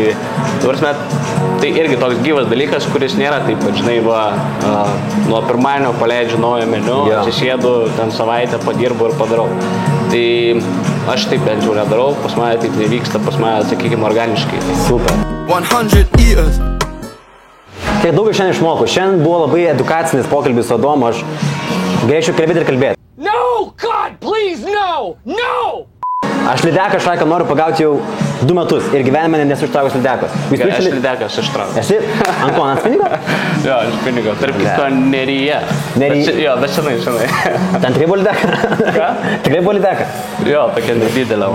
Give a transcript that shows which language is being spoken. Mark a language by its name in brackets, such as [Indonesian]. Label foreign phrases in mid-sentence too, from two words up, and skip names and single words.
[Lithuanian] Tai irgi toks gyvas dalykas, kuris nėra taip, kad, žinai, nuo pirmadienio paleidžiu naują meniu, atsisėdu, ten savaitę padirbu ir padarau. Tai aš taip bent jau nedarau, pas mane taip nevyksta, pas mane, sakykime, organiškai. Super. [English] 100 eaters. [Lithuanian] Tiek daug šiandien išmokau. Šiandien buvo labai edukacinis pokalbis su Adomu, aš galėčiau kalbėti ir kalbėti. [English] No, God, please, no! No! [Lithuanian] Aš lydeką šaiką noriu pagauti jau 2 metus ir gyvenime nesu ištraukęs lydekos. Aš lydekas ištraukęs. Esi? Ant ko, ant spinigo? Jo, ant spinigo. Tarp kitko, Neryje. Jo, bet senai. Ten tikrai buvo lydeka? Ką? Tikrai buvo lydeka? Jo, tokia nedidelė.